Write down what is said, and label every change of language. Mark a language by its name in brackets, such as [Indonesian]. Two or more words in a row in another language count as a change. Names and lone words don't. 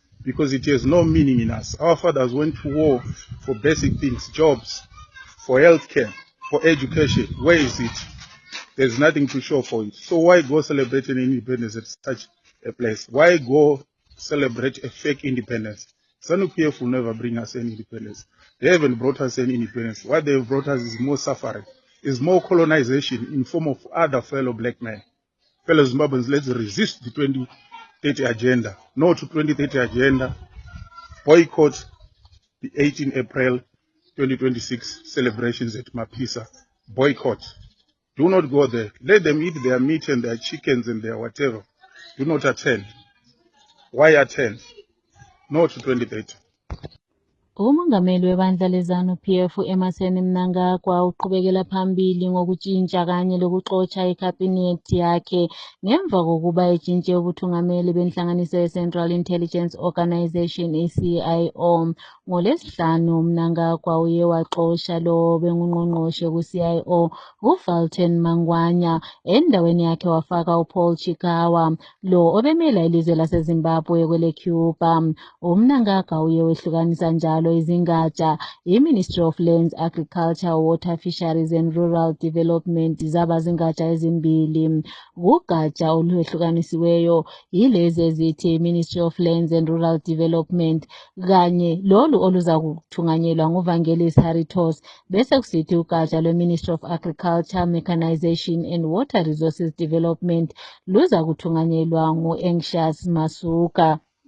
[English] because it has no meaning in us. Our fathers went to war for basic things, jobs, for healthcare, for education. Where is it? There's nothing to show for it. So why go celebrate an independence at such a place? Why go celebrate a fake independence? ZANU-PF will never bring us any independence. They haven't brought us any independence. What they've brought us is more suffering, is more colonization in form of other fellow black men. Fellow Zimbabweans, let's resist the 2030 agenda. No to 2030 agenda. Boycott the 18 April 2026 celebrations at Mapisa. Boycott. Do not go there. Let them eat their meat and their chickens and their whatever. Do not attend. Why attend? No to 2030. [North Ndebele] Umongameli webandla leZANU-PF Emmerson Mnangagwa uqhubekela phambili ngokutshintsha kanye lokuxotsha ikhabinethi yakhe ngemva kokuba etshintshe ubuthungameli benhlanganiso ye-Central Intelligence Organization CIO. NgoLwesihlanu Mnangagwa uye waxosha lo bengungqongqoshe ku-CIO uValton Mangwanya endaweni yakhe wafaka uPaul Chikawa lo obemela ilizwe laseZimbabwe kwele Cuba. Mnangagwa uye wehlukanisa njalo izingatsha i-Ministry of Lands, Agriculture, Water, Fisheries and Rural Development zaba zingatsha ezimbili. Kugatsha olwehlukanisiweyo yilezi ezithi Ministry of Lands and Rural Development kanye lolu oluza kuthunganyelwa nguVangelis Haritos bese kusithi ugatsha lwe-Ministry of Agriculture, Mechanization and Water Resources Development luza kuthunganyelwa ngu-Anxious Masuka.